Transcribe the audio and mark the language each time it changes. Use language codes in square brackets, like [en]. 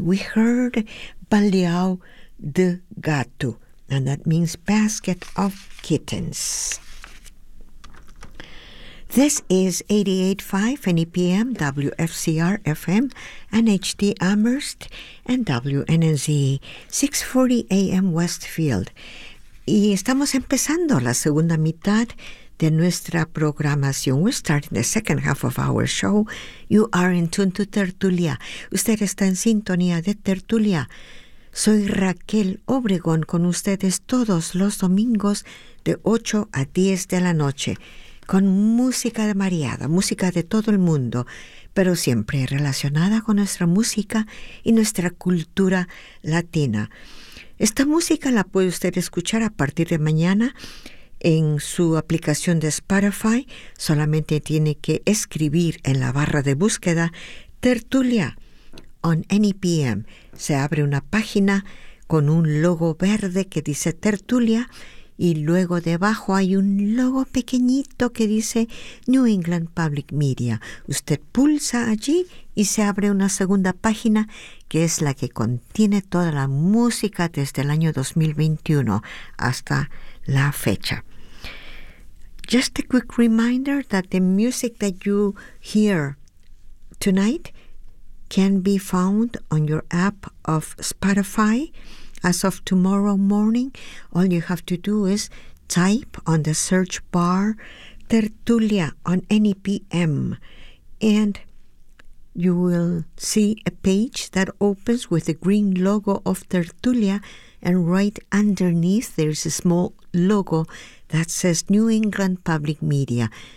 [en] We heard Baleão de Gato, and that means basket of kittens. This is 88.5 NEPM, WFCR FM, and HD Amherst, and WNNZ, 640 AM Westfield. [es] Y estamos empezando la segunda mitad de nuestra programación. [en] We're starting the second half of our show. You are in tune to Tertulia. [es] Usted está en sintonía de Tertulia. Soy Raquel Obregón con ustedes todos los domingos de 8 a 10 de la noche, con música de mariada, música de todo el mundo, pero siempre relacionada con nuestra música y nuestra cultura latina. Esta música la puede usted escuchar a partir de mañana en su aplicación de Spotify. Solamente tiene que escribir en la barra de búsqueda Tertulia on NEPM. Se abre una página con un logo verde que dice Tertulia, y luego debajo hay un logo pequeñito que dice New England Public Media. Usted pulsa allí y se abre una segunda página, que es la que contiene toda la música desde el año 2021 hasta la fecha. [en] Just a quick reminder that the music that you hear tonight can be found on your app of Spotify. As of tomorrow morning, all you have to do is type on the search bar Tertulia on NEPM, and you will see a page that opens with the green logo of Tertulia, and right underneath there's a small logo that says New England Public Media.